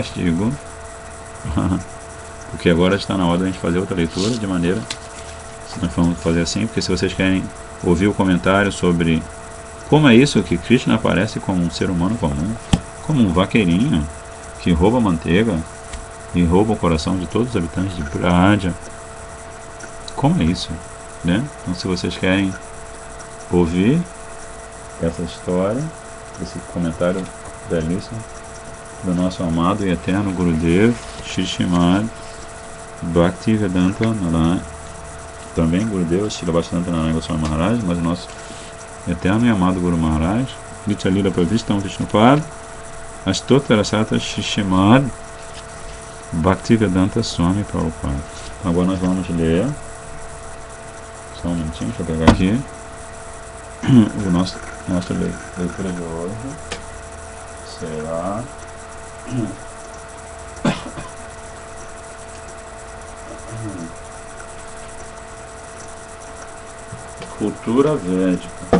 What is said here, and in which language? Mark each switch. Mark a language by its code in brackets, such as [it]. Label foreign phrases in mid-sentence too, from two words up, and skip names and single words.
[pt] castigo, porque agora está na hora de a gente fazer outra leitura, de maneira, nós vamos fazer assim, porque se vocês querem ouvir o comentário sobre como é isso que Krishna aparece como um ser humano comum, como um vaqueirinho que rouba manteiga e rouba o coração de todos os habitantes de Braja, como é isso, né? Então, se vocês querem ouvir essa história, esse comentário belíssimo, do nosso amado e eterno Gurudev, Shri Srimad Bhaktivedanta Narayana, também Gurudev, Srila Bhaktivedanta Narayana Goswami Maharaj, mas o nosso eterno e amado Guru Maharaj, Nitya Lila Pravistam Vishnupad, Astottara Sata Shri Srimad Bhaktivedanta Swami Prabhupada. Agora nós vamos ler, só um minutinho, deixa eu pegar aqui, o nossa leitura de hoje será Cultura Védica.